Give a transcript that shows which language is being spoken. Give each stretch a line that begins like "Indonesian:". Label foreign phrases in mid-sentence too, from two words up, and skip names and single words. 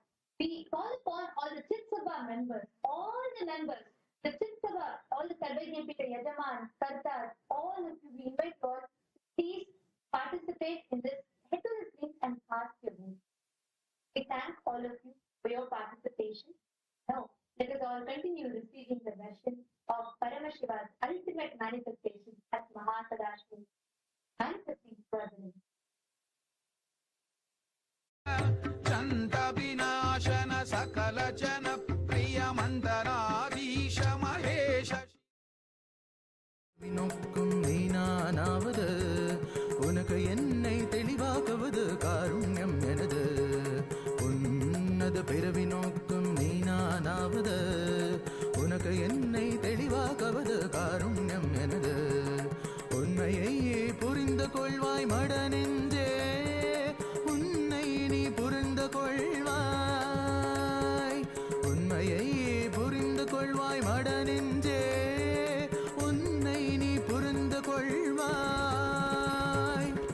English: We call upon all the Chitsabha members, all the members, the Chitsabha, all the Sarvajnapita, Yajaman, Kartas, all of you, we invite God, please participate in this, head to this link and cast your vote. We thank all of you for your participation. Now, let us all continue receiving the darshan of Paramashiva's ultimate manifestation as Mahasadashiva manifesting further.
Sanskrit: चण्डविनाशन सकल जन प्रिय मन्दराधीश महेश
Tamil: வினோக்கும் நீனானாவது உனக்கு என்னை தெளிவாக்குவது காருண்யம் எனது உன்னத பிறவி நோக்கும் நீனானாவது உனக்கு என்னை தெளிவாக்குவது காருண்யம் எனது உண்மையை புரிந்து கொள்வாய் மட நெஞ்சே உன்னை நீ புரிந்து கொள்வாய் உண்மையை புரிந்து கொள்வாய் மட நெஞ்சே உன்னை நீ புரிந்து கொள்வாய்